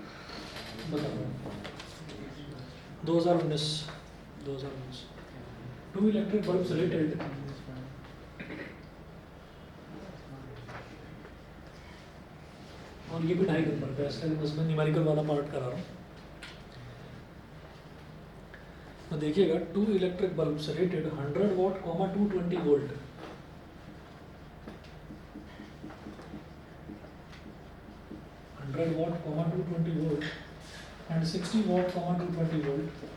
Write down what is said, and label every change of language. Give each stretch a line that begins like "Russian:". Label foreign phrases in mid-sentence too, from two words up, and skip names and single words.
Hindi: 2019. 2
English: electric bulbs rated
Hindi: और ये भी 2.5 नंबर का, इसका बस मैं न्यूमेरिकल वाला पार्ट करा रहा हूँ। तो देखिएगा 2
English: electric bulbs rated
Hindi: 100 watt, 220 volt।
English: watt, 220 volt and 60 watt, 220 volt।